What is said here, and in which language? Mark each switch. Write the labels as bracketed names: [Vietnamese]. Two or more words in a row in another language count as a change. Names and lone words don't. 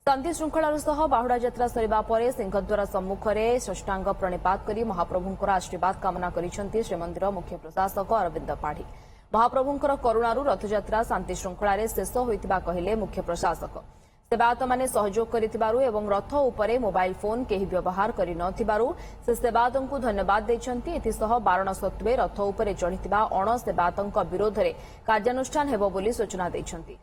[Odia] ଶାନ୍ତି ଶୃଙ୍ଖଳାର ସହ ବାହୁଡ଼ା ଯାତ୍ରା ସରିବା ପରେ ସିଂହଦ୍ୱାର ସମ୍ମୁଖେ ଷଷ୍ଠାଙ୍ଗ ପ୍ରଣିପାତ କର ମହାପ୍ରଭୁଙ୍କର ଆଶୀର୍ବାଦ କାମନା କରିଛନ୍ତି ଶ୍ରୀମନ୍ଦିର ମୁଖ୍ୟ ପ୍ରଶାସକ ଅରବିନ୍ଦ ପାଢ଼ୀ। ମହାପ୍ରଭୁଙ୍କର କରୁଣାରୁ ରଥଯାତ୍ରା ଶାନ୍ତି ଶୃଙ୍ଖଳାର ଶେଷ ହୋଇଥିବା କହିଲେ ମୁଖ୍ୟ ପ୍ରଶାସକ। ସେବାୟତ ମାନେ ସହଯୋଗ କରିଥିବାରୁ ଏବଂ ରଥ ଉପରେ [English] mobile phone [Odia] କେହି ବ୍ୟବହାର କରି ନଥିବାରୁ ସେ ସେବାୟତଙ୍କୁ ଧନ୍ୟବାଦ ଦେଇଛନ୍ତି। ଏଥିସହ ବାରଣ ସତ୍ତ୍ୱେ ରଥ ଉପରେ ଚଢ଼ିଥିବା ଅଣ ସେବାୟତଙ୍କ ବିରୋଧରେ କାର୍ଯ୍ୟାନୁଷ୍ଠାନ ହେବ ବୋଲି ସୂଚନା ଦେଇଛନ୍ତି।